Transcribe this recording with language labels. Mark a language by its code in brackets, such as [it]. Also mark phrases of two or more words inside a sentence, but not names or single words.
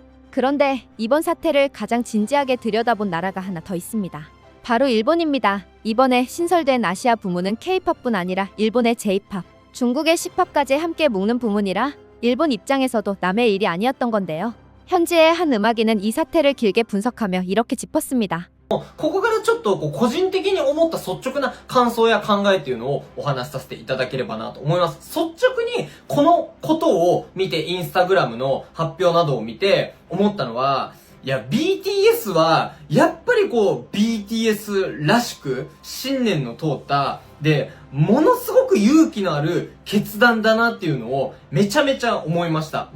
[ko] 그런데 이번 사태를 가장 진지하게 들여다본 나라가 하나 더 있습니다. 바로 일본입니다. 이번에 신설된 아시아 부문은 K-팝뿐 아니라 일본의 J-팝, 중국의 C팝까지 함께 묶는 부문이라 일본 입장에서도 남의 일이 아니었던 건데요. 현지의 한 음악인은 이 사태를 길게 분석하며 이렇게 짚었습니다. [ja] ここからちょっと個人的に思った率直な感想や考えっていうのをお話しさせていただければなと思います。率直にこのことを見て、インスタグラムの発表などを見て思ったのは、いや、BTS は、やっぱりBTS らしく、信念の通った、で、ものすごく勇気のある決断だなっていうのを、めちゃめちゃ思いました。